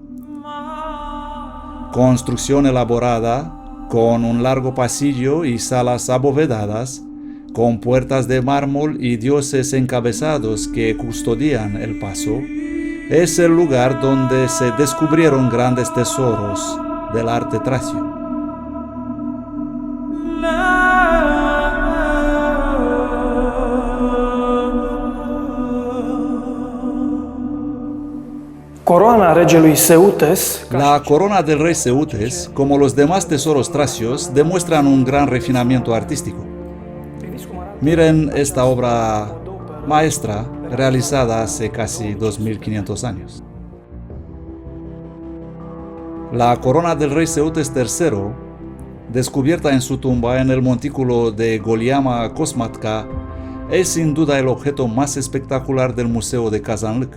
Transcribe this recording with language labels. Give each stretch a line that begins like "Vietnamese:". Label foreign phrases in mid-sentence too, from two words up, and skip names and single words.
Spanish: Construcción elaborada, con un largo pasillo y salas abovedadas, con puertas de mármol y dioses encabezados que custodian el paso, es el lugar donde se descubrieron grandes tesoros del arte tracio.
Romanian: Coroana regelui Seutes,
Spanish: La corona del rey Seutes, como los demás tesoros tracios, demuestran un gran refinamiento artístico. Miren esta obra maestra realizada hace casi 2500 años. La corona del rey Seutes III, descubierta en su tumba en el montículo de Goliama Kosmatka, es sin duda el objeto más espectacular del Museo de Kazanlık.